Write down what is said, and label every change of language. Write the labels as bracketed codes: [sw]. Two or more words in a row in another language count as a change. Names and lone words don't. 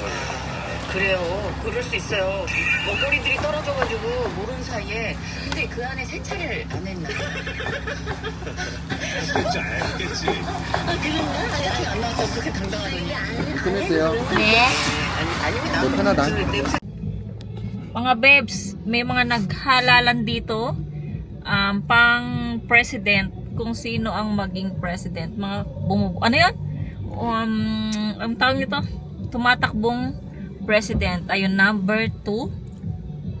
[ko] 그래요. 그럴 수 있어요. 먹거리들이 떨어져가지고 모르는 사이에. 근데 그 안에 세차를 안 했나? 진짜 알겠지. 아 그런가? 세차기 안 나와서 그렇게 당당하더니. 끝냈어요. 네. 아닙니다. 너 편하다. 그 냄새 [tl] Mga babes, may mga naghalalan dito pang president kung sino ang maging president. Mga ano yun? Ang tawag nito? Tumatakbong president. Ayun, number 2.